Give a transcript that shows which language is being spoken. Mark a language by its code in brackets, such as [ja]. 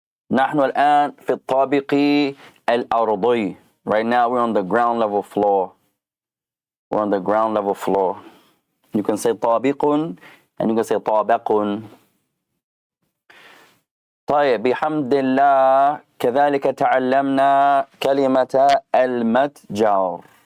[ar] نحن الآن في الطابق الأرضي. [en] Right now we're on the ground level floor. We're on the ground level floor. You can say طابق and you can say طابق. [ar] طيب بحمد الله كذلك تعلمنا كلمة المتجر.